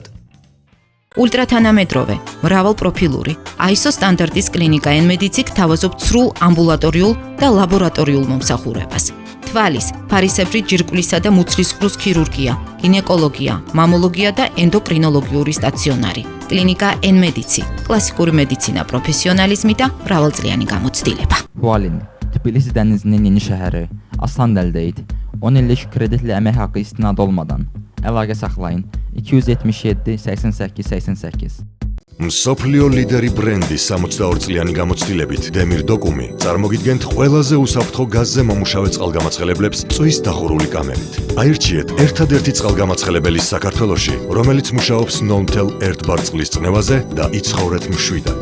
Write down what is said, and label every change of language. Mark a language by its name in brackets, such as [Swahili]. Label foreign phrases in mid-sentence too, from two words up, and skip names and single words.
[Georgian] ულტრათანამედროვე, მრავალპროფილური, ISO სტანდარტის კლინიკა N-Medici გთავაზობთ სრულ ამბულატორიულ და ლაბორატორიულ მომსახურებას. თვალის, ფარისებრი ჯირკვლისა და მუცლის ყრუს ქირურგია, გინეკოლოგია, მამოლოგია და ენდოკრინოლოგიური სტაციონარი. კლინიკა N-Medici, კლასიკური მედიცინა, პროფესიონალიზმი და მრავალწლიანი გამოცდილება. [Turkish] Hualin, Tbilisi denizinin yeni şehri, Aslan Eldeydi. [Azerbaijani] 10 illik kreditli əmək haqqı istinad olmadan. Əlaqə saxlayın 277 88 88. [Georgian] მსოფლიო ლიდერი ბრენდი 62 წლიანი გამოცდილებით დემირ დოკუმი წარმოგიდგენთ ყველაზე უსაფრთხო გაზზე მომუშავე წყალგამაცხელებლებს წვის დახურული კამერით. აირჩიეთ ერთადერთი წყალგამაცხელებელი საქართველოში, რომელიც მუშაობს 0.1 ბარ წყლის წნევაზე და იცხოვრეთ მშვიდად.